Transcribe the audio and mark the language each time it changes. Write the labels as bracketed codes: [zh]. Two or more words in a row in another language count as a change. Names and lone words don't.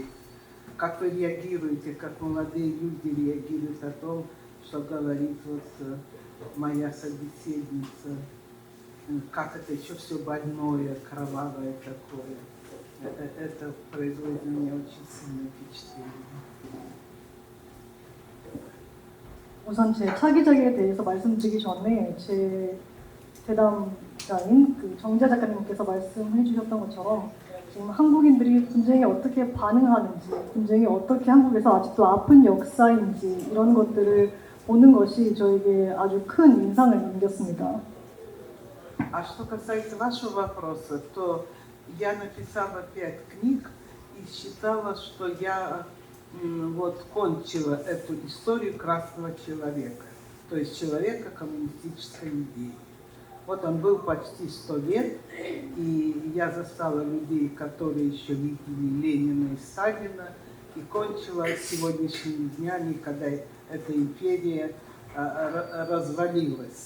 [ru] Как вы реагируете, как молодые люди реагируют о том, что говорит вот моя собеседница, как это еще все больное, кровавое такое. Это производит на меня очень сильное впечатление. [ko] 우선 제 차기작에 대해서 말씀드리기 전에 제 대담자인 그 정재 작가님께서 말씀해 주셨던 것처럼 지금 한국인들이 분쟁에 어떻게 반응하는지, 분쟁이 어떻게 한국에서 아직도 아픈 역사인지 이런 것들을 보는 것이 저에게 아주 큰 인상을 남겼습니다. [ru] А что касается вашего вопроса, то я написала 5 книг и считала, что я вот кончила эту историю красного человека, то есть человека коммунистической идеи. Вот он был почти 100 лет, и я застала людей, которые еще видели Ленина и Сталина, и кончила сегодняшними днями, когда эта империя развалилась.